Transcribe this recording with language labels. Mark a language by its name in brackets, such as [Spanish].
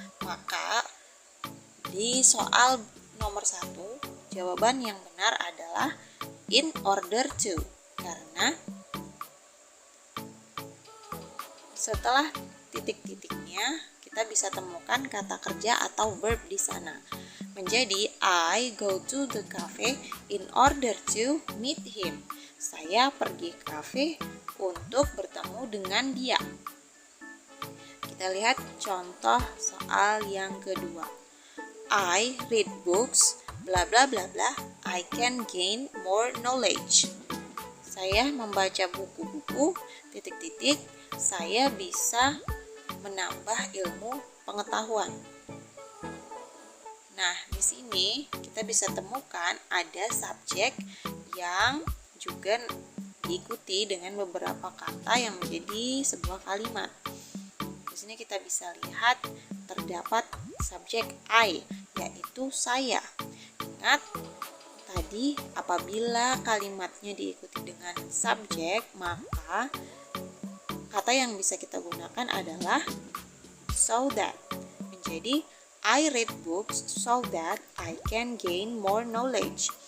[Indonesian] Maka di soal nomor 1 jawaban yang benar adalah in order to, karena setelah titik-titiknya kita bisa temukan kata kerja atau verb di sana. [English] Menjadi I go to the cafe in order to meet him. [Indonesian] Saya pergi ke kafe untuk bertemu dengan dia. Kita lihat contoh soal yang kedua. [English] I read books bla bla bla bla, I can gain more knowledge. [Indonesian] Saya membaca buku-buku titik-titik, saya bisa menambah ilmu pengetahuan. Nah, di sini kita bisa temukan ada subjek yang juga diikuti dengan beberapa kata yang menjadi sebuah kalimat. Di sini kita bisa lihat terdapat subjek I, yaitu saya. Ingat, tadi apabila kalimatnya diikuti dengan subjek, maka kata yang bisa kita gunakan adalah so that. [English] Menjadi I read books so that I can gain more knowledge.